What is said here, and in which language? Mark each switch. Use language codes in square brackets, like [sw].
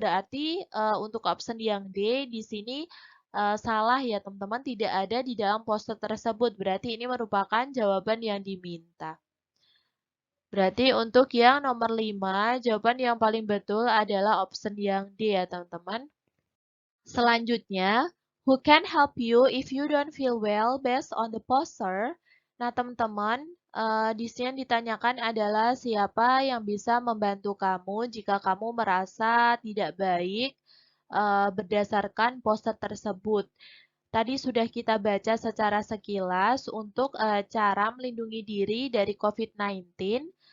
[id] Berarti untuk option yang D di sini salah ya teman-teman, tidak ada di dalam poster tersebut. Berarti ini merupakan jawaban yang diminta. Berarti untuk yang nomor 5, jawaban yang paling betul adalah option yang D ya teman-teman. Selanjutnya, [en] who can help you if you don't feel well based on the poster? [id] Nah teman-teman, di sini yang ditanyakan adalah siapa yang bisa membantu kamu jika kamu merasa tidak baik berdasarkan poster tersebut. Tadi sudah kita baca secara sekilas untuk cara melindungi diri dari COVID-19.